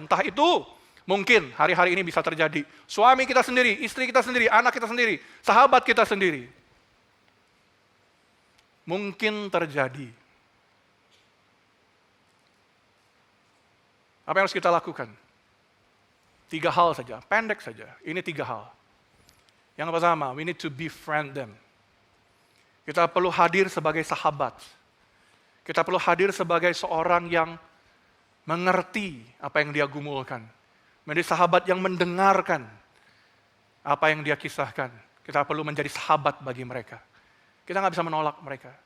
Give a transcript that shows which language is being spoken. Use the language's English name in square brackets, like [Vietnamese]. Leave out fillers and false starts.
[Indonesian] Entah itu mungkin hari-hari ini bisa terjadi. Suami kita sendiri, istri kita sendiri, anak kita sendiri, sahabat kita sendiri. Mungkin terjadi. Apa yang harus kita lakukan? 3 hal saja, pendek saja. Ini 3 hal. Yang pertama, [English] we need to befriend them. [Indonesian] Kita perlu hadir sebagai sahabat. Kita perlu hadir sebagai seorang yang mengerti apa yang dia gumulkan. Menjadi sahabat yang mendengarkan apa yang dia kisahkan. Kita perlu menjadi sahabat bagi mereka. Kita nggak bisa menolak mereka.